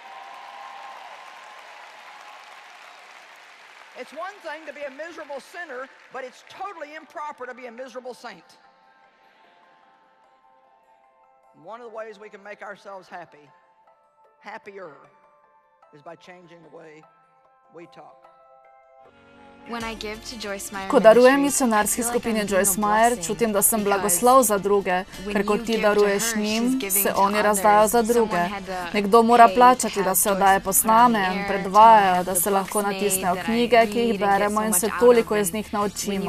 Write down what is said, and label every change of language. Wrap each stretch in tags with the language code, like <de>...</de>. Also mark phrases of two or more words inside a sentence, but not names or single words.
<en>It's one thing to be a miserable sinner, but it's totally improper to be a miserable saint. One of the ways we can make ourselves happier, is by changing the way we talk.</en> <sl>Ko darujem misionarski skupini Joyce Meyer, čutim, da sem blagoslov za druge, ker ko ti daruješ njim, se oni razdajo za druge. Nekdo mora plačati, da se oddaje posname in predvajajo, da se lahko natisnejo knjige, ki jih beremo in se toliko iz njih naučimo.</sl>